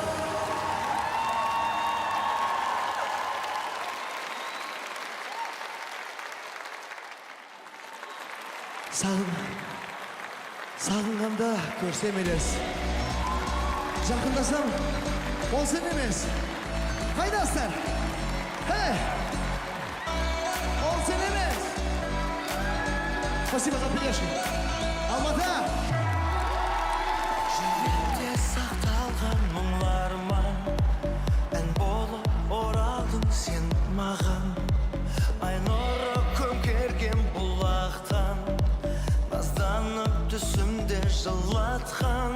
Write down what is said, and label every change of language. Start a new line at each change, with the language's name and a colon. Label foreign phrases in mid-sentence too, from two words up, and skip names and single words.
Kazakh: Сағынғанда көрсем елес. Жақындасам, ол сен емес. Қайдасыздар? Ол сен емес.
Russian: Спасибо за приглашение. Алматы!
Kazakh: Жүректе сақталған мұңларыма ән болып оралдың сен маған. Ай нұры көмкерген бұлақтан назданып түсімде жылатқан.